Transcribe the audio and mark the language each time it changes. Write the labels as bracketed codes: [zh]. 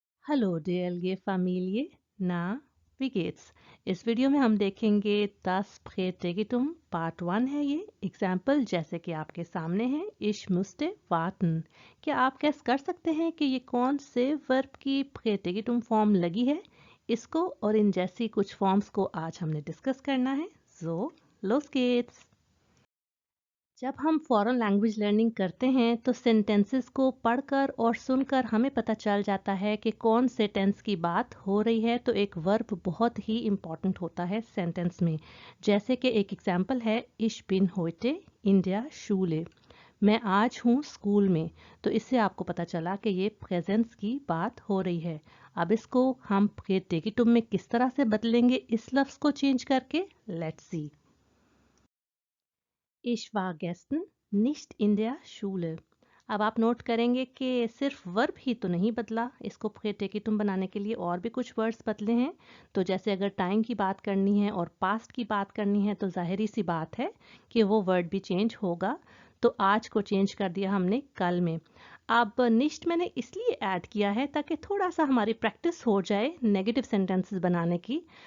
[de] Hallo DLG Familie, na, wie geht's? [hi] इस video में हम देखेंगे das Präteritum पार्ट 1 है ये एग्जाम्पल जैसे कि आपके सामने है [de] ich musste warten। [hi] क्या आप गेस कर सकते हैं कि ये कौन से वर्ब की प्रेटेगिटुम फॉर्म लगी है? इसको और इन जैसी कुछ फॉर्म्स को आज हमने डिस्कस करना है। [de] So, los geht's! [hi] जब हम फॉरेन लैंग्वेज लर्निंग करते हैं तो सेंटेंसेस को पढ़कर और सुनकर हमें पता चल जाता है कि कौन से टेंस की बात हो रही है। तो एक वर्ब बहुत ही इम्पॉर्टेंट होता है सेंटेंस में। जैसे कि एक एग्जांपल है [de] ich bin heute in der Schule। [hi] मैं आज हूँ स्कूल में। तो इससे आपको पता चला कि ये प्रेजेंस की बात हो रही है। अब इसको हम प्रेटेगिटुम में किस तरह से बदलेंगे इस लफ्ज़ को चेंज करके, let's see. [de] Ich war gestern nicht in der Schule। [hi] अब आप नोट करेंगे कि सिर्फ वर्ब ही तो नहीं बदला, इसको प्रेटेगिटुम बनाने के लिए और भी कुछ वर्ड्स बदले हैं। तो जैसे अगर टाइम की बात करनी है और पास्ट की बात करनी है तो जाहिर सी बात है कि वो वर्ड भी चेंज होगा। तो आज को चेंज कर दिया हमने कल में। अब निश्ट मैंने इसलिए ऐड किया है ताकि थोड़ा सा हमारी प्रैक्टिस हो जाए नेगेटिव सेंटेंसेस बनाने की।